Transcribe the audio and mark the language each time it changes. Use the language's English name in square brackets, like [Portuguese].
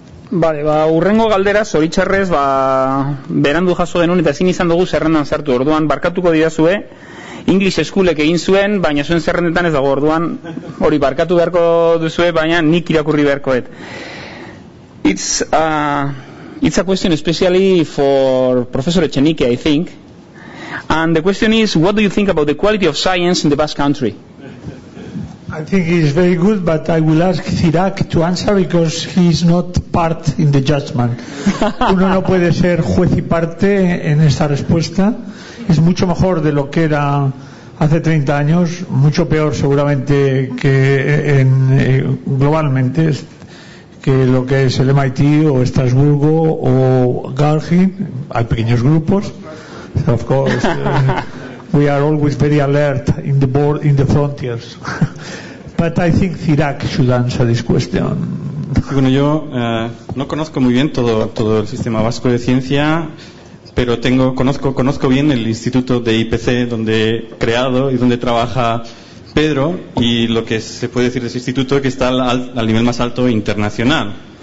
[Basque] Vale, urrengo galdera, zoritxarrez, berandu jaso denun eta ezin izan dugu zerrendan sartu. Orduan, barkatuko didazue, English Schoolek egin zuen, baina zuen zerrendetan ez dago. Orduan, hori barkatu beharko duzue, baina nik irakurri beharkoet. [English] It's a question especially for Professor Echenique, I think. And the question is, what do you think about the quality of science in the Basque Country? I think it is very good, but I will ask Cirac to answer because he is not part in the judgment. [Spanish] Uno no puede ser juez y parte en esta respuesta. Es mucho mejor de lo que era hace 30 años, mucho peor seguramente que globalmente, que lo que es el MIT o Estrasburgo o Gargin. Hay pequeños grupos. [English] So of course, we are always very alert in the frontiers. But I think Cirac should answer this question. [Spanish] Bueno, yo no conozco muy bien todo el sistema vasco de ciencia, pero conozco bien el instituto de DIPC donde he creado y donde trabaja Pedro, y lo que se puede decir de ese instituto es que está al nivel más alto internacional.